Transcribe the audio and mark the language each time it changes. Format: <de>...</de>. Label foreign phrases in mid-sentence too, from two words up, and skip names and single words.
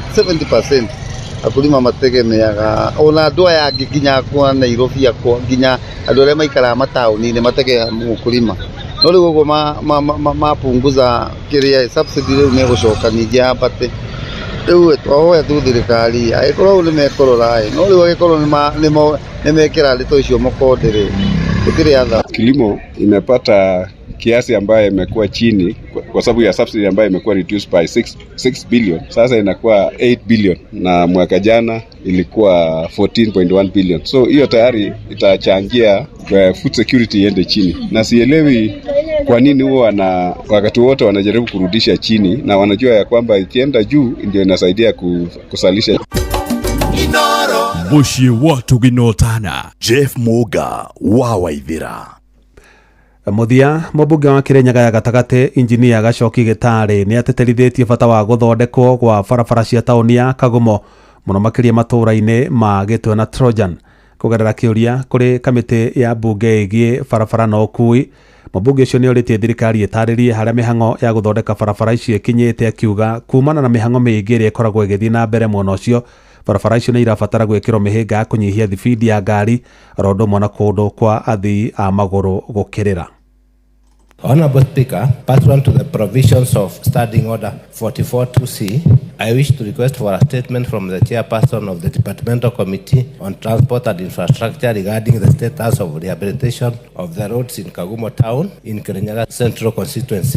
<ki>70% akulima mategemeaga ona andũ aya angĩ nginya kwa Nairobi akwa nginya andũ arĩa maikaraga mataũni-inĩ mategeaga ukulima no rĩu ũguo mapunguza kĩrĩa subsidy rĩu megũcoka ningĩ ambate rĩu twahoya tu thirikari agĩkorwo nĩ mekũrora no rĩu agĩkorwo nĩ mekĩra ndeto icio mũkonde gũtirĩ atha.</ki> <sw>Kilimo imepata kiasi ambayo imekuwa chini kwa sababu ya subsidy ambayo imekuwa</sw> <en>reduced by 6 billion.</en> <sw>Sasa inakuwa 8 billion na mwaka jana ilikuwa 14.1 billion. So hiyo tayari itachangia</sw> <en>food security</en> <sw>iende chini. Na sielewi kwa nini huwa wakati wote wanajaribu kurudisha chini na wanajua ya kwamba ikienda juu ndio inasaidia kusalisha.</sw> <ki>Muciĩ wa Tuginotana. Jeff Muga wa Waithira. Muthia mũmbunge wa Kirinyaga ya gatagatĩ injinia Gacoki Gĩtarĩ nĩ ateterithitie bata wa gũthondekwo kwa barabara cia taũni ya Kagumo mũno makĩria matũũra-inĩ ma Gĩtwe na Trojan kũgerera kĩũria kũrĩ kamĩtĩ ya mbunge ĩgiĩ barabara na ũkui. Mũmbunge ũcio nĩ orĩtie thirikari ĩtarĩrie harĩa mĩhang'o ya gũthondeka barabara icio ĩkinyĩte akiuga kumana na mĩhang'o mĩingĩ ĩrĩa ĩkoragwo ĩgĩthiĩ na mbere mwena ũcio barabara icio nĩ irabatara gwĩkĩrwo mĩhĩnga ya kũnyihia thibindi ya ngari oro ũndũ ũmwe na kũndũ kwa athii a magũrũ gũkĩrĩra.</ki> <en>Honorable Speaker, pursuant to the provisions of Standing Order 44-2C, I wish to request for a statement from the chairperson of the Departmental Committee on Transport and Infrastructure regarding the status of rehabilitation of the roads in Kagumo Town in Kirinyaga Central Constituency.</en>